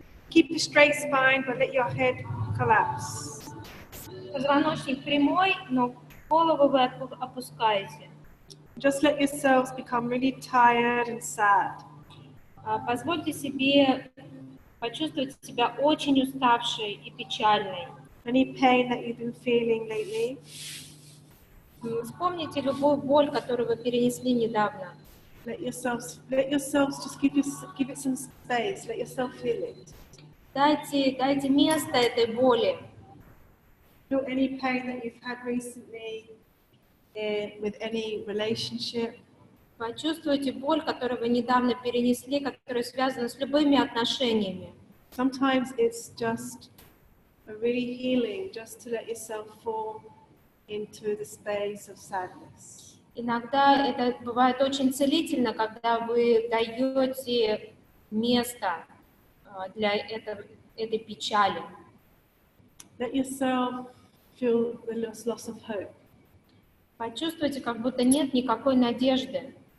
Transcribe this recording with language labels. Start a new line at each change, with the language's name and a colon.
English: Keep a straight spine, but let your head collapse.
Russian: Позвоночник прямой, но голову вы опускаете.
English: Just let yourselves become really tired and sad.
Russian: Позвольте себе почувствовать себя очень уставшей и печальной.
English: Any pain that you've been feeling lately?
Russian: Вспомните любую боль, которую вы перенесли недавно.
English: Let yourselves just give it some space. Let yourself feel it.
Russian: Дайте место этой боли.
English: Feel any pain that you've had recently with any relationship.
Russian: Почувствуйте боль, которую вы недавно перенесли, которая связана с любыми отношениями.
English: Sometimes it's just a really healing just to let yourself fall into the space of sadness.
Russian: Иногда это бывает очень целительно, когда вы даете место для этой печали.
English: Let yourself feel the loss of hope.
Russian: Почувствуйте, как будто нет никакой надежды.